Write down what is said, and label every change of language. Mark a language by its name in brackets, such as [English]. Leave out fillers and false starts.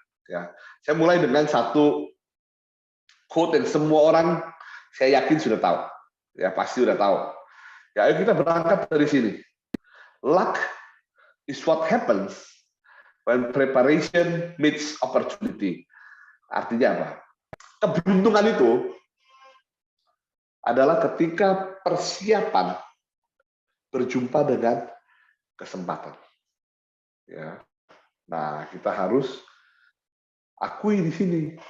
[Indonesian] Ya, saya mulai dengan satu quote yang semua orang saya yakin sudah tahu. Ya, pasti sudah tahu. Ya, ayo kita berangkat dari sini. [English] Luck is what happens when preparation meets opportunity. [Indonesian] Artinya apa? Keberuntungan itu adalah ketika persiapan berjumpa dengan kesempatan. Ya. Nah, kita harus akui di sini.